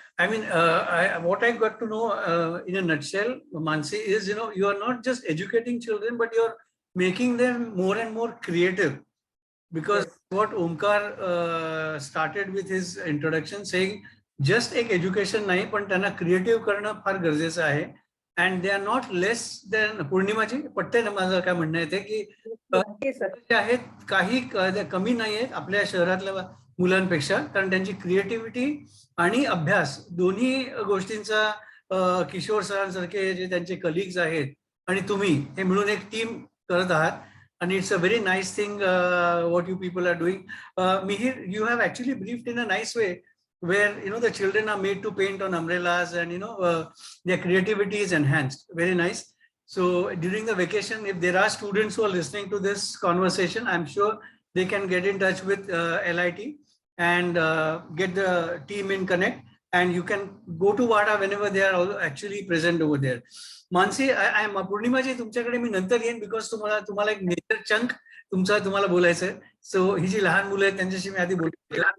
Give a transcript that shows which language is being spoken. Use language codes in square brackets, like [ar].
[en] I mean, what I got to know in a nutshell, Mansi, is, you are not just educating children, but you're making them more and more creative. Because Yes. what Omkar started with his introduction saying, just एक education [mr] नाही, पण त्यांना creative करणं फार गरजेचं आहे. [en] And they are not less than, [mr] पौर्णिमाजी पटते ना माझं काय म्हणणं आहे ते, की जे आहेत काही कमी नाही आहेत आपल्या शहरातल्या मुलांपेक्षा, कारण त्यांची क्रिएटिव्हिटी आणि अभ्यास दोन्ही गोष्टींचा किशोर सरांसारखे जे त्यांचे कलिग्स आहेत आणि तुम्ही हे मिळून एक टीम करत आहात. [en] And it's a very nice thing what you people are doing. Mihir, you have actually briefed in a nice way where the children are made to paint on umbrellas and their creativity is enhanced. Very nice. So during the vacation, if there are students who are listening to this conversation, I'm sure they can get in touch with L.I.T and get the team in connect, and you can go to Wada whenever they are actually present over there. [mr] Mansi, I am पौर्णिमाजी तुमच्याकडे मी नंतर येईन, because तुम्हाला एक major chunk तुम्हाला बोलायचं आहे. So ही जी लहान मुलं आहेत त्यांच्याशी मी आधी बोलतो.